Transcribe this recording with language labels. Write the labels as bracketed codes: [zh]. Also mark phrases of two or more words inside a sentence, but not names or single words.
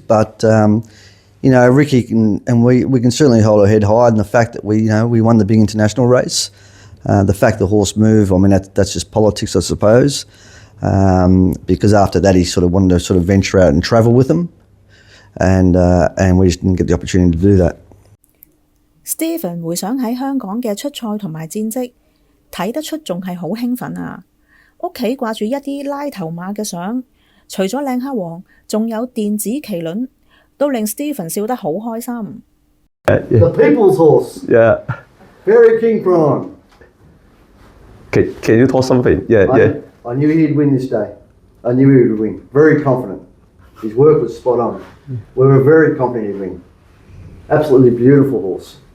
[en] But you know, Ricky we can certainly hold our head high, and the fact that we won the big international race, the fact the horse moved. I mean, that's just politics, I suppose. Because after that, he sort of wanted to sort of venture out and travel with them, and we just didn't get the opportunity to do that. [yue] Stephen 回想喺香港嘅出賽同埋戰績，睇得出仲係好興奮啊！屋企掛住一啲拉頭馬嘅相，除咗靚蝦王，仲有電子麒麟，都令 Stephen 笑得好開心。 [en] The people's horse. Yeah. Very King Prawn. Can you talk something? I knew he'd win this day. I knew he would win. Very confident. His work was spot on. We were very confident he'd win. Absolutely beautiful horse.